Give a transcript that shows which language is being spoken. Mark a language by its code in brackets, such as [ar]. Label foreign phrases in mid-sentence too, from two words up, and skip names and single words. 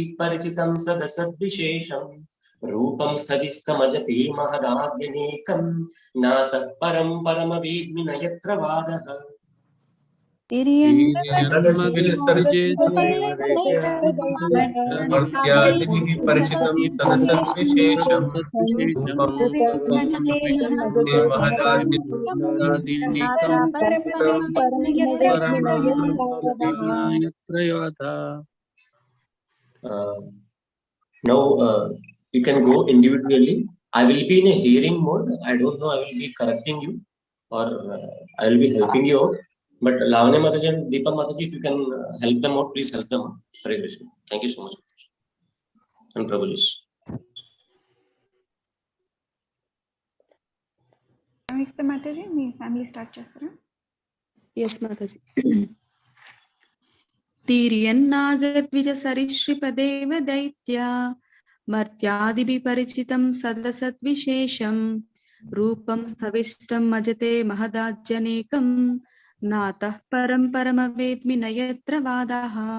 [sa] परिचितं सदसद्विशेषं रूपं स्थविस्तमजते महदाद्यनेकं नातः परं परमवेद्मि न यत्र वादः मर्त्यादिभिः परिचितं सदसद्विशेषं रूपं [en] Now you can go individually. I will be in a hearing mode. I don't know. I will be correcting you or I will be helping you out. But Lavanya Mataji and Deepa Mataji, if you can help them out, please help them out. Hare Krishna. Thank you so much. And Prabhuji. Samyukta Mataji, [te] మీ [en] family start [te] చేస్తారా? [en] Yes, Mataji. [sa] तीर्यन्नागद्विजसरीश्रिपदेव दैत्या मर्त्यादिभिः परिचितं सदसद्विशेषं रूपं स्थविष्टं मजते महदाज्यनेकं नातः परं परमवेद्मि न यत्र वादः.